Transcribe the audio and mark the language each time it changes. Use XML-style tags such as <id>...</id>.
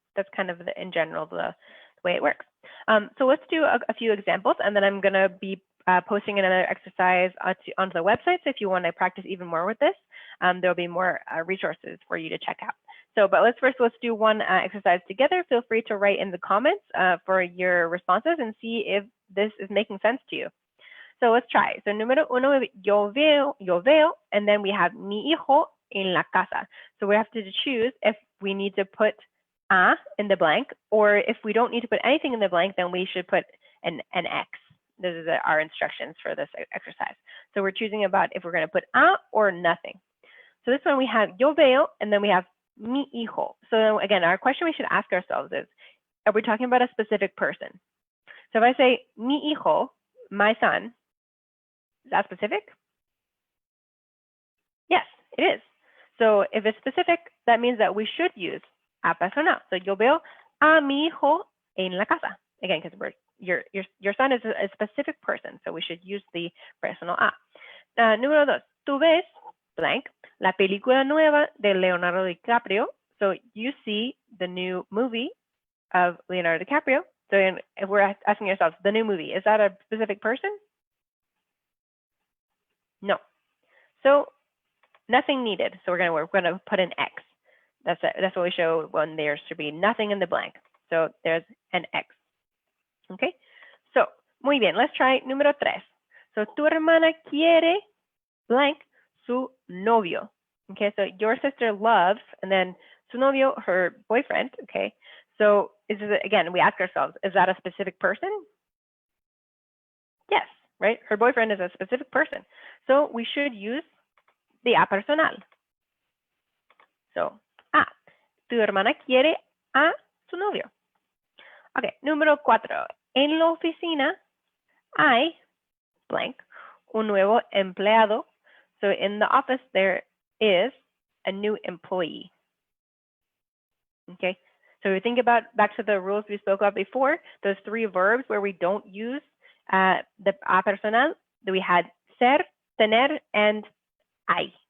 <en>That's kind of in general the way it works. So let's do a few examples, and then I'm going to be posting another exercise onto the website. So if you want to practice even more with this, there'll be more resources for you to check out. So, but let's do one exercise together. Feel free to write in the comments for your responses and see if this is making sense to you. So let's try. So</en> <es>número uno, yo veo,</es> <en>and then we have</en> <es>mi hijo en la casa.</es> <en>So we have to choose if we need to put a in the blank, or if we don't need to put anything in the blank, then we should put an X. This is our instructions for this exercise. So we're choosing about if we're going to put a or nothing. So this one we have</en> <es>yo veo,</es> <en>and then we have mi hijo. So again, our question we should ask ourselves is, are we talking about a specific person? So if I say mi hijo, my son, is that specific? Yes, it is. So if it's specific, that means that we should use a personal.</en> <es>So yo veo a mi hijo en la casa.</es> <en>Again, because your son is a specific person, so we should use the personal a.</en> <es>Número dos, tú ves blank la película nueva de Leonardo DiCaprio.</es> <en>So you see the new movie of Leonardo DiCaprio. So if we're asking ourselves, the new movie, is that a specific person? No. So nothing needed. So we're gonna put an X. That's what we show when there should be nothing in the blank. So there's an X. Okay, so,</en> <es>muy bien,</es> <en>let's try</en> <es>número 3. So, tu hermana quiere blank su novio.</es> <en>Okay, so your sister loves, and then su novio, her boyfriend. Okay, so again, we ask ourselves, is that a specific person? Yes, right? Her boyfriend is a specific person. So we should use the a personal. So,</en> <es>tu hermana quiere a su novio. Okay, número 4. En la oficina hay blank, un nuevo empleado.</es> <en>So in the office, there is a new employee. Okay, so we think about back to the rules we spoke about before, those 3 verbs where we don't use the a personal, that we had ser, tener, and hay.</en>